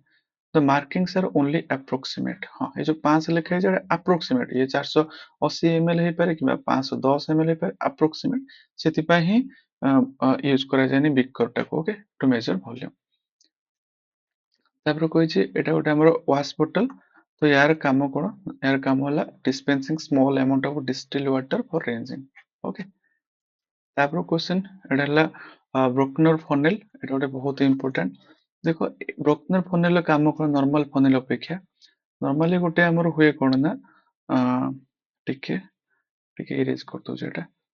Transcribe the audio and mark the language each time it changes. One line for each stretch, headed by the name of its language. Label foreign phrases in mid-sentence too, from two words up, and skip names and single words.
English: the markings are only approximate,
Odia: ହଁ ଏ ଯୋଉ 500 ଲେଖା ହେଇଛି ଏଟା ଆପ୍ରୋକ୍ସିମେଟ, ଇଏ 480 ml ହେଇପାରେ କିମ୍ବା 510 ml ହେଇପାରେ, ଆପ୍ରୋକ୍ସିମେଟ। ସେଥିପାଇଁ ହିଁ ୟୁଜ କରାଯାଏନି ବିକର ଟାକୁ।
English: okay, to measure volume.
Odia: ତାପରେ କହିଛି ଏଟା ଗୋଟେ ଆମର
English: wash bottle,
Odia: ତ ୟାର କାମ କଣ, ୟାର କାମ ହେଲା
English: dispensing small amount of distilled water for ranging।
Odia: ଓକେ, ତାପରେ କ୍ୱେଶ୍ଚନ ଏଟା ହେଲା
English: Buchner funnel,
Odia: ଏଟା ଗୋଟେ ବହୁତ ଇମ୍ପୋର୍ଟାଣ୍ଟ। ଦେଖ
English: Buchner funnel-ର
Odia: କାମ କଣ,
English: normal funnel
Odia: ଅପେକ୍ଷା ନର୍ମାଲି ଗୋଟେ ଆମର ହୁଏ କଣ ନା, ଟିକେ ଟିକେ ଇରେଜ କରିଦଉଛି ଏଟା।